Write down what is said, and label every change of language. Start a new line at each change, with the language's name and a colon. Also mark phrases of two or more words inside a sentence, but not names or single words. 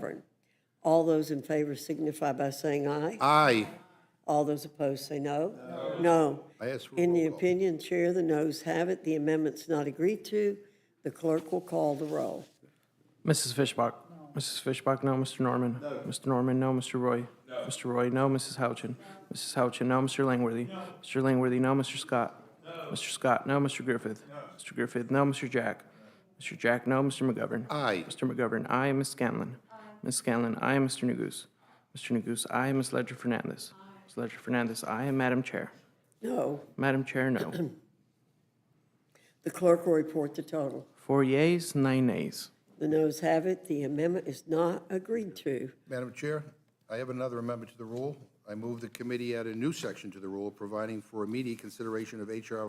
English: All those in favor signify by saying aye. Aye. All those opposed say no. No. I ask for a In the roll call. opinion, Chair, the noes have it. The amendment's not agreed to. The clerk will call the roll. Mrs. Fishbach? Mrs. Fishbach, no. Mr. Norman? Mr. Norman, no. Mr. Roy? Mr. Roy, no. Mrs. Houchin? Mrs. Houchin, no. Mr. Langworthy? Mr. Langworthy, no. Mr. Scott? Mr. Scott, no. Mr. Griffith? Mr. Griffith, no. Mr. Jack? Mr. Jack, no. Mr. McGovern? Aye. Mr. McGovern, aye. Ms. Scanlon? Ms. Scanlon, aye. Mr. Neguse? Mr. Neguse, aye. Ms. Ledger Fernandez? Ms. Ledger Fernandez, aye. Madam Chair? No. Madam Chair, no. The clerk will report the total. 4 yeas, 9 nays. The noes have it. The amendment is not agreed to. Madam Chair, I have another amendment to the rule. I move the committee add a new section to the rule providing for immediate consideration of H.R.